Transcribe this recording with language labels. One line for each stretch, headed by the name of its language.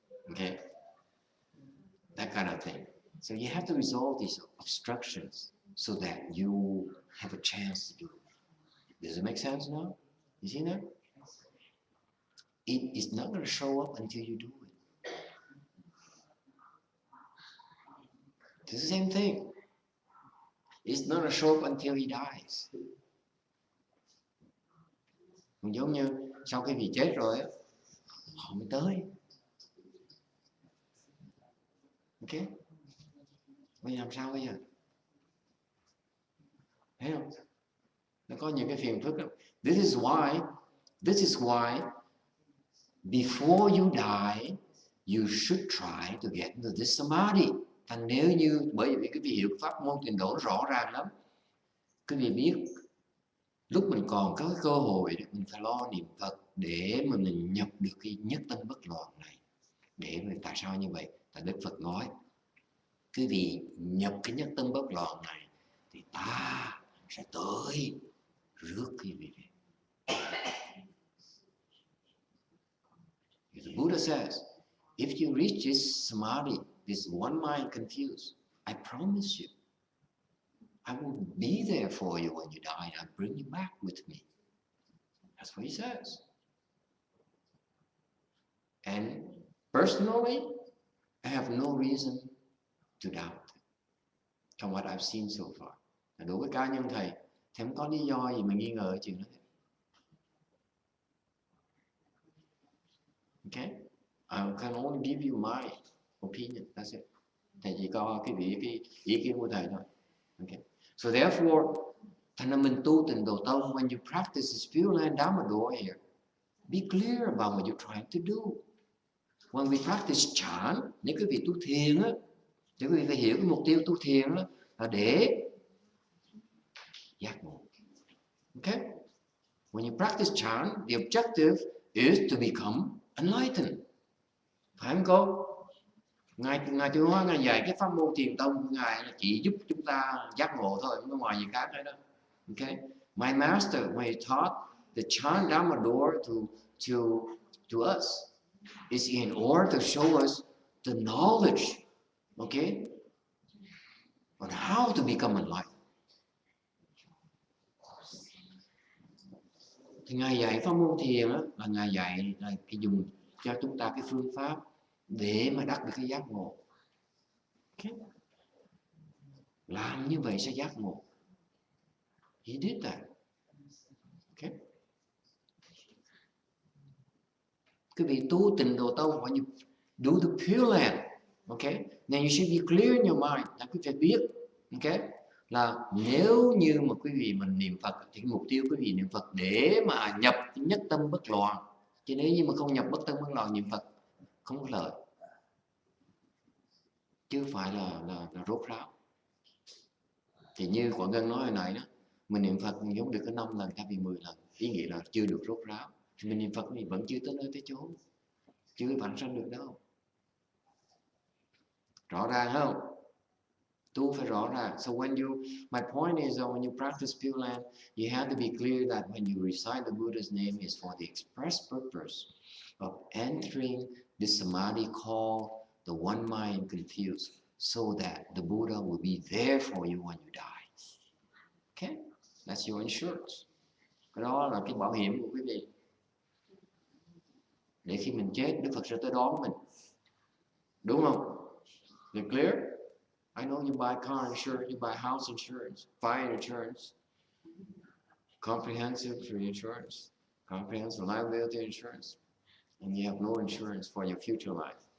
English: Okay, that kind of thing. So you have to resolve these obstructions so that you have a chance to do it. Does it make sense now? You see that? It is not going to show up until you do it. It's the same thing. It's not going to show up until he dies.
Vietnamese: Giống như sau khi vị chết rồi họ mới tới. Ok, bây giờ làm sao bây giờ? Thấy không? Nó có những cái phiền phức lắm.
English: This is why before you die you should try to get into this samadhi.
Vietnamese: Thành nếu như bởi vì cái hiệu pháp môn trình độ nó rõ ràng lắm, quý vị biết lúc mình còn có cái cơ hội mình phải lo niệm Phật để mà mình nhập được cái nhất tâm bất loạn này. Để mà tại sao như vậy? Tại Đức Phật nói quý vị nhập cái nhất tâm bất loạn này thì ta sẽ tới rước quý vị về.
English: The Buddha says, if you reach this samadhi, this one mind confused, I promise you, I will be there for you when you die. I'll bring you back with me. That's what he says. And personally, I have no reason to doubt From what I've seen so far.
Vietnamese: Đối với cá nhân thầy không có lý do gì mà nghi ngờ cái chuyện đó.
English: Okay, I can only give you my opinion. That's it.
Vietnamese: Thầy chỉ có cái ý kiến của thầy thôi.
English: Okay. So therefore,
Vietnamese: thành ra mình tu tịnh độ tông,
English: when you practice this Pure Land Dharma door here, be clear about what you're trying to do. When we practice chant,
Vietnamese: nếu quý vị tu thiền á, thì quý vị phải hiểu cái mục tiêu tu thiền đó là để giác ngộ.
English: Okay? When you practice chant, the objective is to become enlightened.
Vietnamese: Phải không cô? Ngài Tiêu Hóa Ngài dạy cái pháp môn thiền tông của Ngài là chỉ giúp chúng ta giác ngộ thôi, không có ngoài gì khác hết đó.
English: Okay? My master, when he taught the chant Dharma door to us, is in order to show us the knowledge, okay, on how to become enlightened.
Vietnamese: Thì Ngài dạy pháp môn thiền đó, là Ngài dạy là cái dùng cho chúng ta cái phương pháp để mà đắc được cái giác ngộ. Okay. Làm như vậy sẽ giác ngộ.
English: He did that.
Vietnamese: Okay. Quý vị tu tịnh độ tông,
English: when you do the Pure Land, okay, then you should be clear in your mind.
Vietnamese: Là quý vị phải biết, okay, là nếu như mà quý vị mình niệm Phật thì cái mục tiêu quý vị niệm Phật để mà nhập nhất tâm bất loạn. Chứ nếu như mà không nhập bất tâm bất loạn niệm Phật không có lợi, chứ phải là rốt ráo. Thì như Quảng Ngân nói hồi nãy đó, mình niệm Phật mình giống được có 5 lần thay vì 10 lần, ý nghĩa là chưa được rốt ráo. Thì mình niệm Phật thì vẫn chưa tới nơi tới chốn, chưa vãng sanh được đâu. Rõ ràng không? Tu phải rõ ràng.
English: So my point is that when you practice Pure Land, you have to be clear that when you recite the Buddha's name is for the express purpose of entering the samadhi called the one mind confused, so that the Buddha will be there for you when you die. Okay? That's your insurance.
Vietnamese: Cái đó là cái bảo hiểm của quý vị. Để khi mình chết, Đức Phật sẽ tới đón mình. Đúng không?
English: Is it clear? I know you buy car insurance, you buy house insurance, fire insurance, comprehensive free insurance, comprehensive liability insurance, and you have no insurance for your future life.